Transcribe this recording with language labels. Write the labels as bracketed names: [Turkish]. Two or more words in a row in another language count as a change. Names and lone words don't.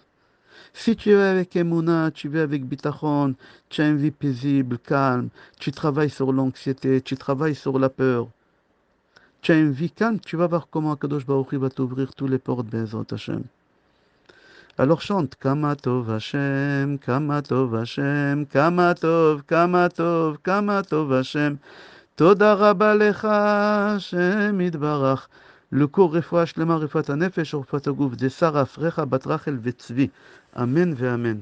[French] Si tu es avec Emouna, tu vis avec Bitachon, tu as une vie paisible, calme, tu travailles sur l'anxiété, tu travailles sur la peur, tu as une vie calme, tu vas voir comment [Hebrew] קדוש ברוך הוא [French] va t'ouvrir toutes les portes, [Hebrew] בעזרת השם. [French] Alors chante [Hebrew] כמה טוב השם, כמה טוב השם, כמה טוב, כמה טוב, כמה טוב השם. תודה רבה לך, השם יתברך. לכל רפואה שלמה, רפואת הנפש ורפואת הגוף. זה שרה, פרחה, בת רחל וצבי. אמן ואמן.